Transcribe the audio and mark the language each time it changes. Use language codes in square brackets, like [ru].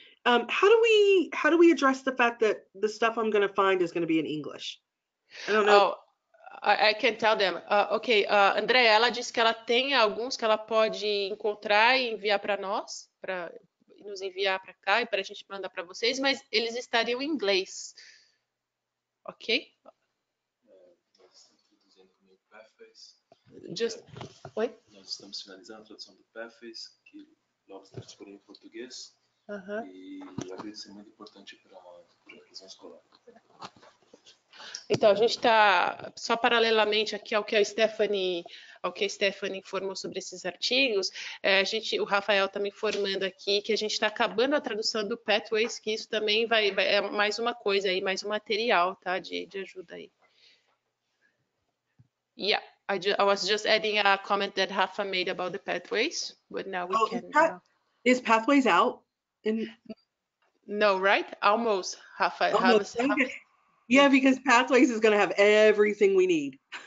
[en] How do we address the fact that the stuff I'm going to find is going to be in English? I don't know. Oh, I can tell them. [pt] Ok, André, ela disse que ela tem alguns que ela pode encontrar e enviar para nós, para nos enviar para cá e para a gente mandar para vocês, mas eles estariam em inglês. Ok? Nós estamos traduzindo meio Pathways. [en] Just... [pt] Oi? Nós estamos finalizando a tradução do Pathways, que logo está disponível em português. E acredito ser muito importante para a inclusão escolar. Então, a gente está, só paralelamente aqui ao que a Stephanie informou sobre esses artigos, o Rafael está me informando aqui que a gente está acabando a tradução do Pathways, que isso também é mais uma coisa aí, mais um material, tá, de ajuda aí. [en] Yeah, I was just adding a comment that Rafa made about the Pathways, but now we can... Is Pathways out? No, right? Almost, Rafa. Almost. Okay. Yeah, because Pathways is going to have everything we need.